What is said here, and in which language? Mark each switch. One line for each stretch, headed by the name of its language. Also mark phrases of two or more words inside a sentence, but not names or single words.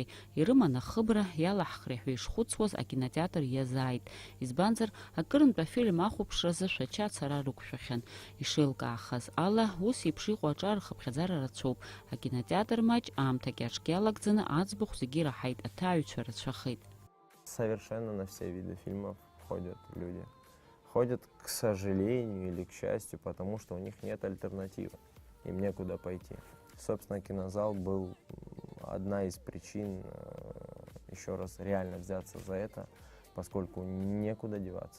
Abkhazian: Ирыман ахыбра иалаҳхри ҳәа ишхәыцуаз акинотеатр иазааит. Избанзар, акырынтә афильм ахәаԥшразы шәача ацара рықәшәахьан. Ишеилкаахаз ала, ус еиԥш иҟоу аҿар рхыԥхьаӡара рацәоуп. Акинотеатр маҷ аамҭак иаҿк иалагӡаны аӡбахә зегьы ираҳаит, аҭааҩцәа рацәахеит.
Russian: Совершенно на все виды фильмов ходят люди. Ходят, к сожалению или к счастью, потому что у них нет альтернативы, им некуда пойти. Собственно, кинозал был одна из причин еще раз реально взяться за это, поскольку некуда деваться.